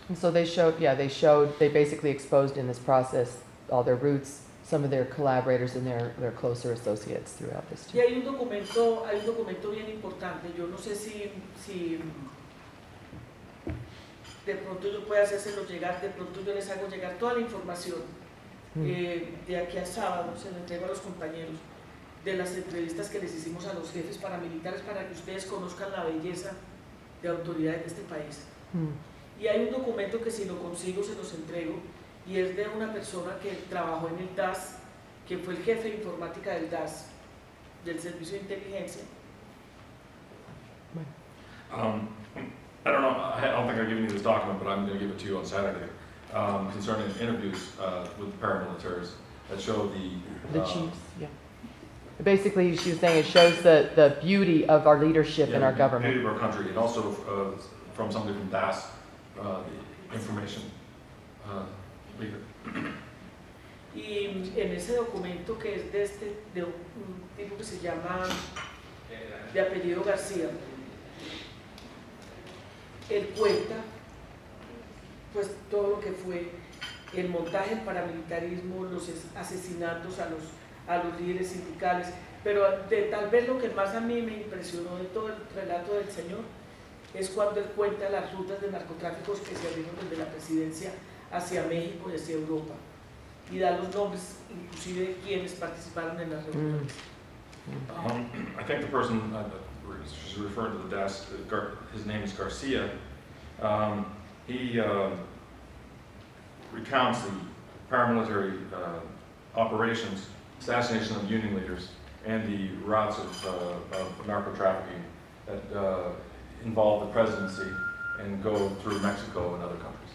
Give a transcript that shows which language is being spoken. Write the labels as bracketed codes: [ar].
[en] And so they basically exposed in this process all their roots, some of their collaborators and their closer associates throughout this [es] Y hay un documento bien importante. Yo no sé si de pronto yo pueda hacérselo llegar, de pronto yo les hago llegar toda la información de aquí a sábado, se lo entrego a los compañeros, de las entrevistas que les hicimos a los jefes paramilitares para que ustedes conozcan la belleza de autoridades de este país. Y hay un documento que si lo consigo se los entrego, y es de una persona que trabajó en el DAS, que fue el jefe de informática del DAS, del Servicio de Inteligencia. [en] I don't know, I don't think I've given you this document, but I'm going to give it to you on Saturday, concerning interviews with the paramilitaries that show the chiefs, yeah. Basically, she was saying it shows the beauty of our leadership in our government. The beauty of our country, and also from somebody from DAS, the information leader. [es] Y en ese documento que es de un tipo que se llama, de apellido García, él cuenta pues todo lo que fue el montaje del paramilitarismo, los asesinatos a los líderes sindicales, pero tal vez lo que más a mí me impresionó de todo el relato del señor es cuando él cuenta las rutas de narcotráficos que se abrieron desde la presidencia hacia México y hacia Europa, y da los nombres inclusive de quienes participaron en las reuniones. [en] I think the person she's referring to the desk, his name is Garcia. He recounts the paramilitary operations, assassination of union leaders, and the routes of narco-trafficking that involve the presidency and go through Mexico and other countries.